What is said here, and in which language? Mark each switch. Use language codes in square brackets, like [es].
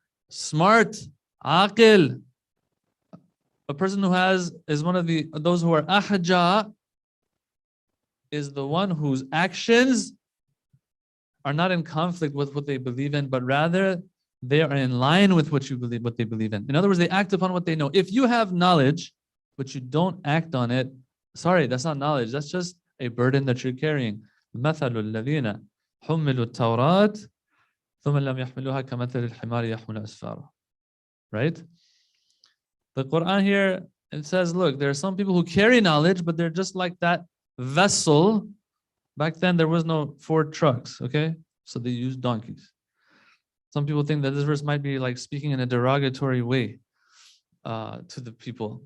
[en] Smart, aqil. A person who is one of those who are ahja, is the one whose actions are not in conflict with what they believe in, but rather they are in line with what they believe in. In other words, they act upon what they know. If you have knowledge, but you don't act on it, sorry, that's not knowledge. That's just a burden that you're carrying. [ar] مثل الذين حملوا التوراة ثم لم يحملوها كمثل الحمار يحمل أسفارا. [en] Right? The Quran here, it says, look, there are some people who carry knowledge, but they're just like that vessel. Back then there was no Ford trucks, okay? So they used donkeys. Some people think that this verse might be like speaking in a derogatory way to the people.